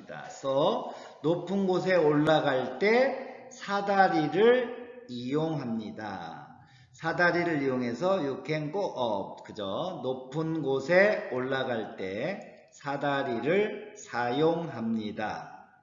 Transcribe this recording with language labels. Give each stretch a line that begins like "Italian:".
Korean: So, 높은 곳에 올라갈 때 사다리를 이용합니다. 사다리를 이용해서
English: you can go up.
Korean: 그죠? 높은 곳에 올라갈 때 사다리를 사용합니다.